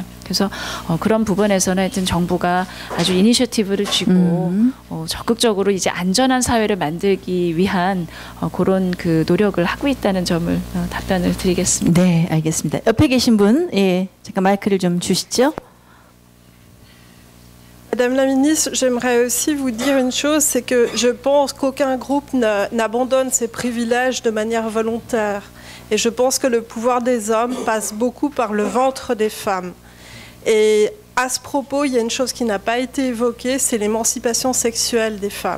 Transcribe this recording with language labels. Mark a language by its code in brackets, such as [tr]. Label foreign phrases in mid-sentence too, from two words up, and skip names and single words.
[ko] 그래서 그런 부분에서는 하여튼 정부가 아주 이니셔티브를 쥐고 적극적으로 이제 안전한 사회를 만들기 위한 그런 그 노력을 하고 있다는 점을 답변을 드리겠습니다. 네, 알겠습니다. 옆에 계신 분, 예, 잠깐 마이크를 좀 주시죠. [fr] Madame la ministre, j'aimerais aussi vous dire une chose, c'est que je pense qu'aucun groupe n'abandonne ses privilèges de manière volontaire. Et je pense que le pouvoir des hommes passe beaucoup par le ventre des femmes. Et à ce propos, il y a une chose qui n'a pas été évoquée, c'est l'émancipation sexuelle des femmes.